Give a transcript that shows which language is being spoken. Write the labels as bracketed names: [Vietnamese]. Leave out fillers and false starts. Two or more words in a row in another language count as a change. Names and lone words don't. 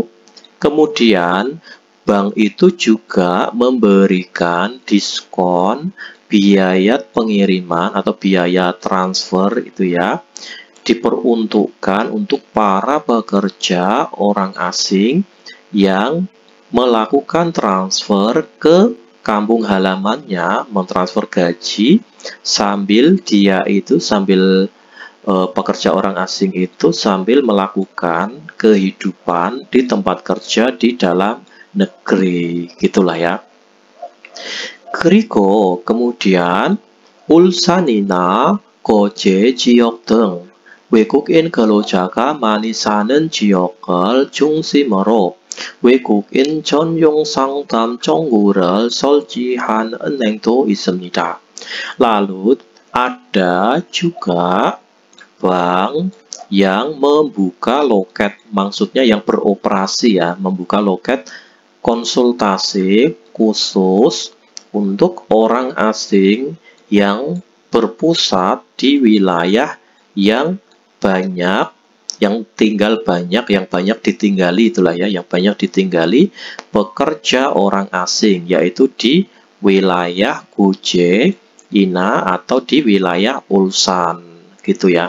[Indonesian] Kemudian bank itu juga memberikan diskon biaya pengiriman atau biaya transfer itu ya, diperuntukkan untuk para pekerja orang asing yang melakukan transfer ke kampung halamannya, mentransfer gaji sambil pekerja orang asing itu sambil melakukan kehidupan di tempat kerja di dalam negeri, gitulah ya. [Korean] 그리고 kemudian 울산이나 거제 지역 등 외국인 근로자가 많이 사는 지역을 중심으로 외국인 전용 상담 정보를 설치한 은행도 있습니다. [Indonesian] Lalu ada juga bank yang membuka loket, maksudnya yang beroperasi ya, membuka loket konsultasi khusus untuk orang asing yang berpusat di wilayah yang banyak, yang tinggal banyak, yang banyak ditinggali, itulah ya, yang banyak ditinggali pekerja orang asing, yaitu di wilayah Guje, Ina, atau di wilayah Ulsan, gitu ya.